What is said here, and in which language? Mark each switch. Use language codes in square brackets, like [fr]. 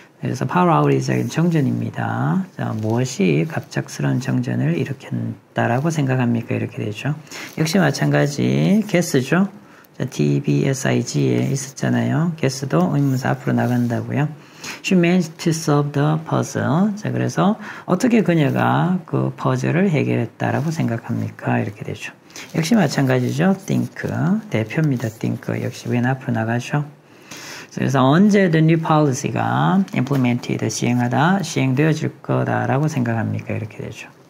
[ko] 그래서 power outage는 정전입니다. 자, 무엇이 갑작스러운 정전을 일으켰다라고 생각합니까? 이렇게 되죠. 역시 마찬가지 guess죠. 자, TBSIG에 있었잖아요. guess도 의문사 앞으로 나간다고요. [en] She managed to solve the puzzle. [ko] 자, 그래서 어떻게 그녀가 그 퍼즐을 해결했다라고 생각합니까? 이렇게 되죠. 역시 마찬가지죠. think. 대표입니다. think. 역시 왼 앞으로 나가죠. 그래서 언제 [en] the new policy가 implemented, [ko] 시행되어질 거다라고 생각합니까? 이렇게 되죠.